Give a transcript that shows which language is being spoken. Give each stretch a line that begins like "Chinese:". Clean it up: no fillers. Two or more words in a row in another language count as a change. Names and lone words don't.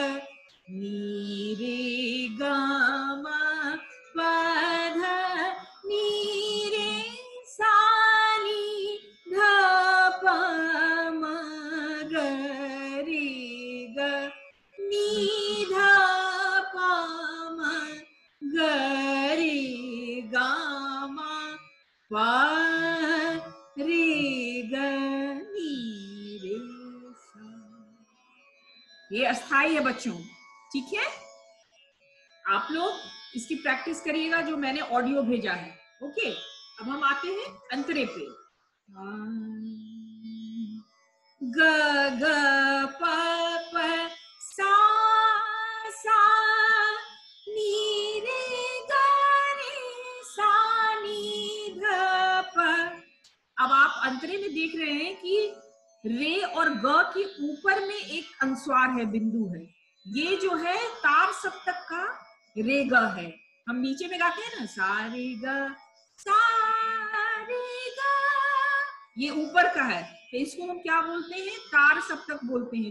Hindi: नी रे गा मा पा धा नी रे सा नी धा पा मा ग रे ग नी धा पा मा ग रे गा मा पा रे ग नी रे सा। ये अस्थाई है बच्चों, ठीक है। आप लोग इसकी प्रैक्टिस करिएगा जो मैंने ऑडियो भेजा है। ओके, अब हम आते हैं अंतरे पे। ग ग प प सा सा नी रे ग रे सा नी ध प। अब आप अंतरे में देख रहे हैं कि रे और ग के ऊपर में एक अनुस्वार है, बिंदु है। ये जो है तार सप्तक का रे ग है। हम नीचे में गाते हैं ना, सा रे ग सा रे ग, ये ऊपर का है, तो इसको हम क्या बोलते हैं, तार सप्तक बोलते हैं।